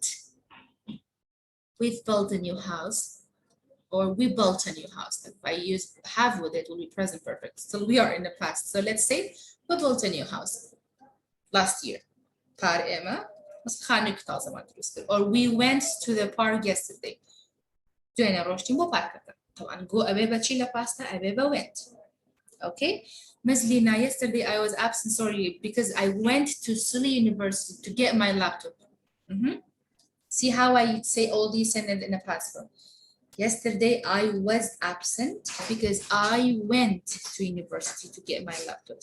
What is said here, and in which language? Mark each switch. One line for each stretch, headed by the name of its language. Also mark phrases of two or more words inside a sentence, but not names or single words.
English: We've built a new house, or we built a new house. If I use have with it, will be present perfect. So we are in the past. So let's say we built a new house last year. Or we went to the park yesterday. طبعا go أبيبا تشيلا pasta أبيبا went. Okay. Ms. Lina, yesterday I was absent, sorry, because I went to Sully University to get my laptop. See how I say all these sentences in the past form. Yesterday I was absent because I went to university to get my laptop.